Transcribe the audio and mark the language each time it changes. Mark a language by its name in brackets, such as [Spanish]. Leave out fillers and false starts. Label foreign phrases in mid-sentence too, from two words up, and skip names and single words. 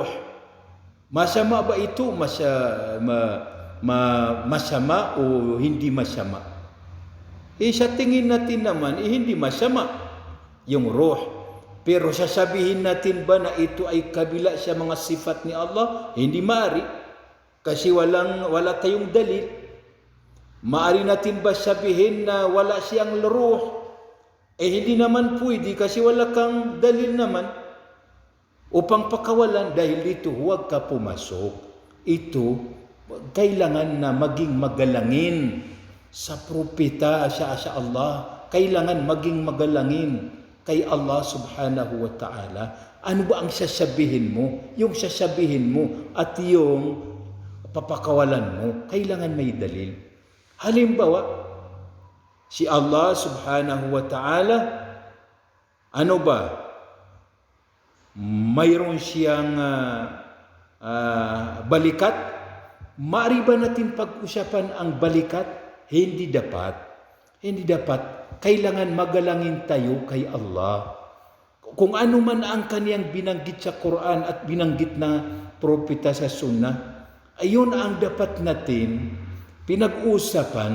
[Filipino] Masama ba ito? Masama o hindi masama? Sa tingin natin naman, hindi masama yung ruh. Pero sasabihin natin ba na ito ay kabila sa mga sifat ni Allah? Hindi maaari. Kasi wala tayong dalil. Maaari natin ba sabihin na wala siyang ruh? Hindi naman pwede kasi wala kang dalil naman upang pakawalan. Dahil dito, huwag ka pumasok. Ito, kailangan na maging magalangin sa propeta, sa Allah. Kailangan maging magalangin kay Allah [Arabic] سبحانه وتعالى. [Filipino] Ano ba ang sasabihin mo? Yung sasabihin mo at yung papakawalan mo, kailangan may dalil. Halimbawa, si Allah [Arabic] سبحانه وتعالى, [Filipino] ano ba? Mayroon siyang balikat. Maaari ba natin pag-usapan ang balikat? Hindi dapat. Hindi dapat. Kailangan magalangin tayo kay Allah. Kung ano man ang kaniyang binanggit sa Quran at binanggit na propeta sa Sunnah, ayun ang dapat natin pinag-usapan.